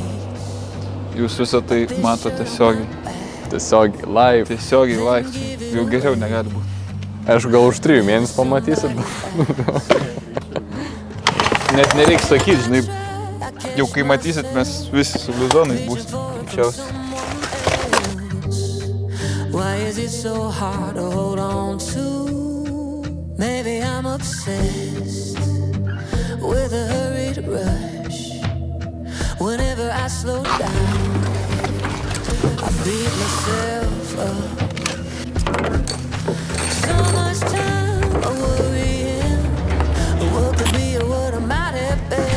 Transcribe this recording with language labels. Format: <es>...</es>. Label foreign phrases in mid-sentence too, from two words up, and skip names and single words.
<lt>Jūs visą tai mato tiesiogiai. Tiesiogiai, live. Tiesiogiai live. Jau geriau negali būti. Aišku, gal už 3 mėnesių pamatysit. Net nereiks sakyti, žinai. Jau kai matysit, mes visi su bluzonais būsim. Greičiausiai.</lt> <en>Why is it so hard to hold on to? Maybe I'm obsessed with a hurried rush. Whenever I slow down, I beat myself up. So much time worrying what could be or what I might have been.</en>